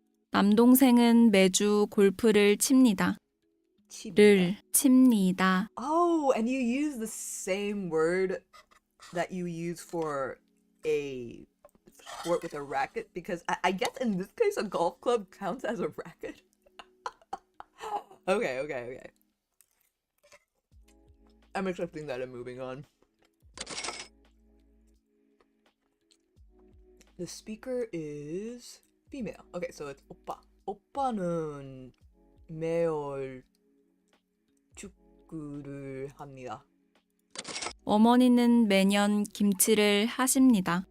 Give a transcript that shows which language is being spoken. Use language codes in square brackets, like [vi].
[ko] 남동생은 매주 골프를 칩니다. 를 칩니다. [en] Oh, and you use the same word that you use for a sport with a racket, because I guess in this case a golf club counts as a racket. Okay. I'm accepting that and moving on. The speaker is female. Okay, so it's 오빠. [ko] 오빠는 매일 축구를 합니다. 어머니는 매년 김치를 하십니다.